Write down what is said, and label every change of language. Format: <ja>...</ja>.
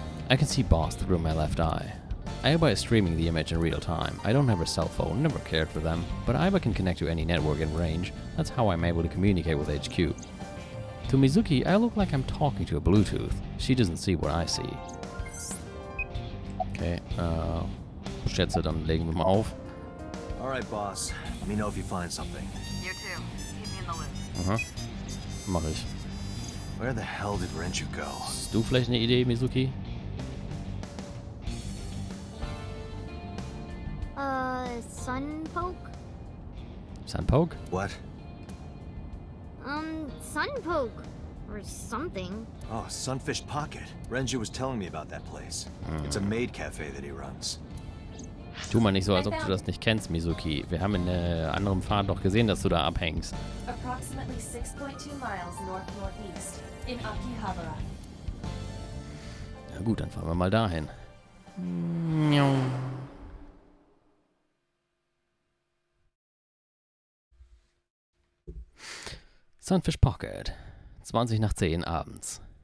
<en>I can see Boss through my left eye. Aiba is streaming the image in real time. I don't have a cell phone, never cared for them, but Aiba can connect to any network in range. That's how I'm able to communicate with HQ. To Mizuki, I look like I'm talking to a Bluetooth. She doesn't see what I see.</en> <de>Okay, schätze, dann legen wir mal auf.</de> <en>Alright, boss. Let me know if you find something. You too. Keep me in the loop.</en> <de>Mach ich.</de> <en>Where the hell did Renju go?</en> <de>Hast du vielleicht eine Idee, Mizuki?</de> <en>Sunpoke? Sunpoke? What? Sunpoke. Or something. Oh, Sunfish Pocket. Renju was telling me about that place. It's a maid cafe that he runs.</en> <de>Tu mal nicht so, als ob du das nicht kennst, Mizuki. Wir haben in anderem Pfad doch gesehen, dass du da abhängst.</de> <en>Approximately 6.2 miles north-northeast in Akihabara.</en> <de>Na gut, dann fahren wir mal dahin. Sunfish Pocket. 20 nach 10 abends.</de>